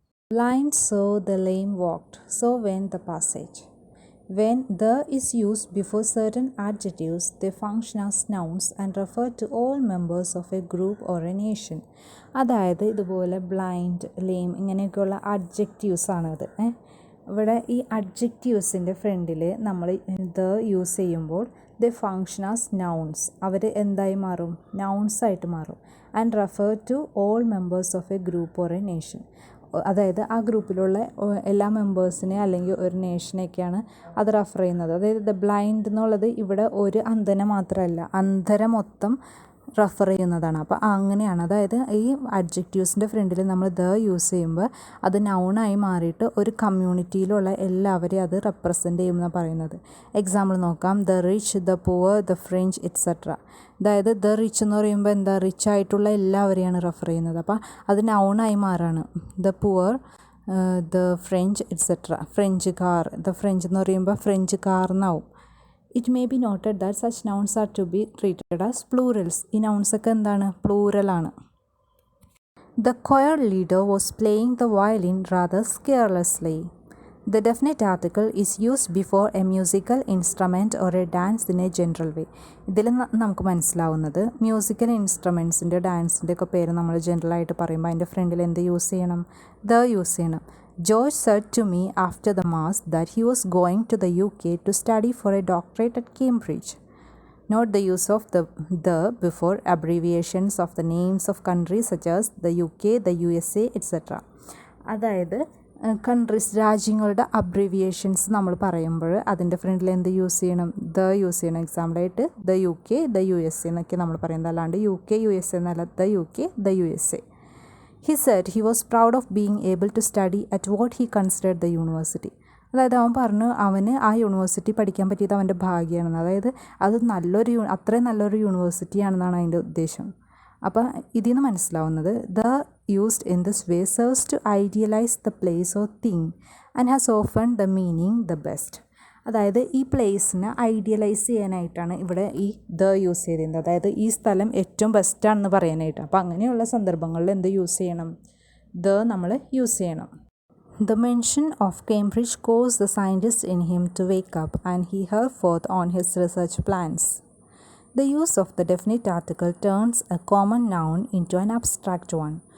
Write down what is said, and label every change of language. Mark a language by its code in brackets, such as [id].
[en] Blind saw the lame walked, so went the passage. When the is used before certain adjectives, they function as nouns and refer to all members of a group or a nation. [ml] അതായത് ഇതുപോലെ blind, lame ഇങ്ങനെയൊക്കെയുള്ള adjectives ആണത്. ഇവിടെ ഈ അഡ്ജക്റ്റീവ്സിൻ്റെ ഫ്രണ്ടിൽ നമ്മൾ the use ചെയ്യുമ്പോൾ [en] the function as nouns, [ml] അവർ എന്തായി മാറും? നൗൺസായിട്ട് മാറും. [en] And refer to all members of a group or a nation. [ml] അതായത് ആ ഗ്രൂപ്പിലുള്ള എല്ലാ മെമ്പേഴ്സിനെ അല്ലെങ്കിൽ ഒരു നേഷനെയൊക്കെയാണ് അത് റെഫർ ചെയ്യുന്നത്. അതായത് ദ ബ്ലൈൻഡ് എന്നുള്ളത് ഇവിടെ ഒരു അന്ധനെ മാത്രമല്ല, അന്ധരെ മൊത്തം റെഫർ ചെയ്യുന്നതാണ്. അപ്പോൾ അങ്ങനെയാണ്. അതായത് ഈ അഡ്ജക്റ്റീവ്സിൻ്റെ ഫ്രണ്ടിൽ നമ്മൾ ദ യൂസ് ചെയ്യുമ്പോൾ അത് നൗണായി മാറിയിട്ട് ഒരു കമ്മ്യൂണിറ്റിയിലുള്ള എല്ലാവരെയും അത് റെപ്രസെൻ്റ് ചെയ്യുമെന്നാണ് പറയുന്നത്. എക്സാമ്പിൾ നോക്കാം. The rich, the poor, the French et cetera. അതായത് ദ റിച്ച് എന്ന് പറയുമ്പോൾ എന്താ? റിച്ച് ആയിട്ടുള്ള എല്ലാവരെയാണ് റെഫർ ചെയ്യുന്നത്. അപ്പോൾ അത് നൗണായി മാറാണ്. The poor, the French et cetera. ഫ്രഞ്ചുകാർ, the French എന്ന് പറയുമ്പോൾ ഫ്രഞ്ചുകാർ എന്നാവും. [en] It may be noted that such nouns are to be treated as plurals. [ml] ഈ നൗൺസൊക്കെ എന്താണ്? പ്ലൂറലാണ്. [en] The choir leader was playing the violin rather carelessly. The definite article is used before a musical instrument or a dance in a general way. [ml] ഇതിൽ നമുക്ക് മനസ്സിലാവുന്നത് musical ഇൻസ്ട്രുമെൻസിൻ്റെ ഡാൻസിൻ്റെ ഒക്കെ പേര് നമ്മൾ ജനറലായിട്ട് പറയുമ്പോൾ അതിൻ്റെ ഫ്രണ്ടിൽ എന്ത് യൂസ് ചെയ്യണം? ദ യൂസ് ചെയ്യണം. [en] George said to me after the mass that he was going to the UK to study for a doctorate at Cambridge. Note the use of the before abbreviations of the names of countries such as the UK, the USA, etc. [ml] അതായത് countries, രാജ്യങ്ങളുടെ abbreviations നമ്മൾ പറയുമ്പോൾ അതിൻ്റെ ഫ്രണ്ടിൽ എന്ത് use ചെയ്യണം? The use ചെയ്യണം. എക്സാമ്പിളായിട്ട് the UK, the USA എന്നൊക്കെ നമ്മൾ പറയുന്നത്. അല്ലാണ്ട് UK, USA എന്നല്ല, the UK, the USA. [en] He said he was proud of being able to study at what he considered the university. [ml] അതായത് അവൻ പറഞ്ഞു അവന് ആ യൂണിവേഴ്സിറ്റി പഠിക്കാൻ പറ്റിയത് അവൻ്റെ ഭാഗ്യമാണെന്ന്. അതായത് അത് അത്രയും നല്ലൊരു യൂണിവേഴ്സിറ്റിയാണെന്നാണ് അതിൻ്റെ ഉദ്ദേശം. അപ്പോൾ ഇതിൽ നിന്ന് മനസ്സിലാവുന്നത് [en] The used in this way serves to idealise the place or thing and has often the meaning the best. [ml] അതായത് ഈ പ്ലേസിനെ ഐഡിയലൈസ് ചെയ്യാനായിട്ടാണ് ഇവിടെ ഈ ദ യൂസ് ചെയ്തിരുന്നത്. അതായത് ഈ സ്ഥലം ഏറ്റവും ബെസ്റ്റാണെന്ന് പറയാനായിട്ട്. അപ്പോൾ അങ്ങനെയുള്ള സന്ദർഭങ്ങളിൽ എന്ത് യൂസ് ചെയ്യണം? ദ നമ്മൾ യൂസ് ചെയ്യണം. [en] The mention of Cambridge caused the scientist in him to wake up, and he hurried forth on his research plans. The use of the definite article turns a common noun into an abstract one.